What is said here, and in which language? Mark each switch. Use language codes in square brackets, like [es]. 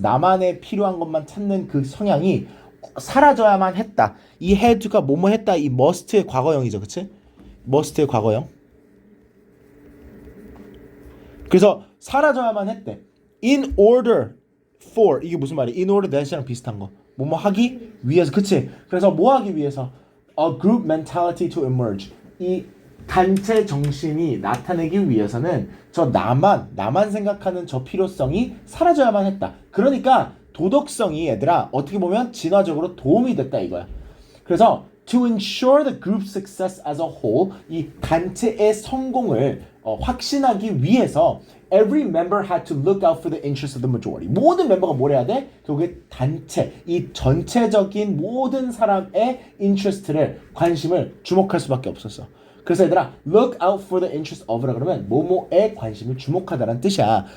[ko] 나만의 필요한 것만 찾는 그 성향이 사라져야만 했다. 이 had가 뭐뭐 했다. 이 must의 과거형이죠, 그치? must의 과거형. 그래서 사라져야만 했대. [en] In order for [ko] 이게 무슨 말이야? In order that이랑 비슷한 거. 뭐뭐 하기 위해서, 그치? 그래서 뭐 하기 위해서? [en] A group mentality to emerge. [ko] 이 단체 정신이 나타내기 위해서는 저 나만 생각하는 저 필요성이 사라져야만 했다. 그러니까 도덕성이 얘들아 어떻게 보면 진화적으로 도움이 됐다 이거야. [en] 그래서 to ensure the group success as a whole [ko] 이 단체의 성공을 확신하기 위해서 [en] every member had to look out for the interests of the majority. [ko] 모든 멤버가 뭘 해야 돼? 결국에 단체, 이 전체적인 모든 사람의 interest를 관심을 주목할 수밖에 없었어. 그래서 얘들아 [en] look out for the interest of [ko] 라 그러면 뭐뭐에 관심을 주목하다라는 뜻이야.